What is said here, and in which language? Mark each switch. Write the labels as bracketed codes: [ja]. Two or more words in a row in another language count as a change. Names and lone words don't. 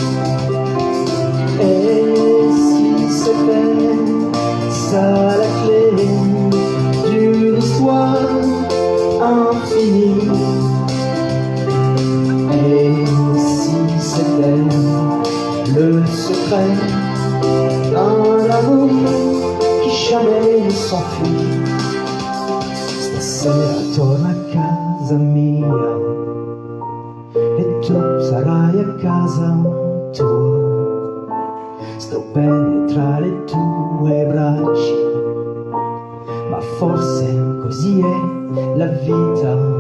[fr] et si c'était ça la clé d'une histoire infinie, et si c'était le secret d'un amour qui jamais ne s'enfuit. [it] Stasera torna a casa mia e tu sarai a casa tua. Sto bene tra le tue braccia, ma forse così è la vita.